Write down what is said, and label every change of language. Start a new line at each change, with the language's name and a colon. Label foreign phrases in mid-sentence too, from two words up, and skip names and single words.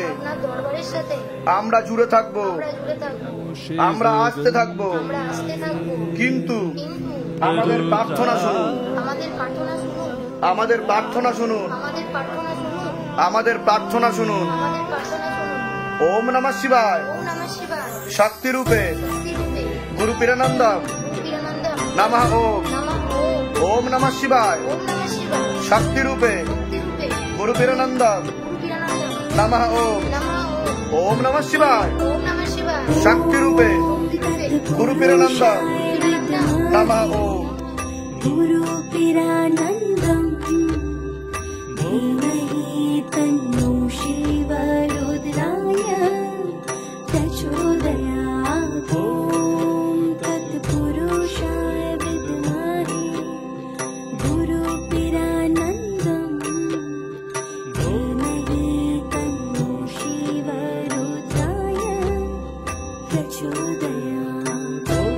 Bangla: আপনার দরবারের সাথে আমরা জুড়ে থাকবো, আমরা জুড়ে থাকবো, আমরা আসতে থাকবো। আমরা আসতে থাকবো। কিন্তু কিন্তু আমাদের প্রার্থনা শুনুন, আমাদের প্রার্থনা শুনুন, আমাদের প্রার্থনা শুনুন, আমাদের প্রার্থনা শুনুন, আমাদের প্রার্থনা শুনুন। আমাদের প্রার্থনা শুনুন।
Sanskrit: ওম নমঃ শিবায়, ওম নমঃ শিবায়, শক্তি রূপে শক্তিরূপে গুরু পীরানন্দম বীরানন্দম নমঃ ওম। নমঃ ওম। ওম নমঃ শিবায়, ওম নমঃ শিবায়, শক্তি রূপে শক্তিরূপে গুরু পীরানন্দম বীরানন্দম নমঃ ওম। নমঃ ওম। ওম নমঃ শিবায়, ওম নমঃ শিবায়, শক্তি রূপে শক্তিরূপে গুরু পীরানন্দম বীরানন্দম নমঃ ওম। गुरु पिरानन्दम् धीमहि तन्नो शिव रुद्राय प्रचोदयात्। ॐ तत्पुरुषाय विद्महे गुरु पिरानन्दम् धीमहि तन्नो शिव रुद्राय प्रचोदयात्।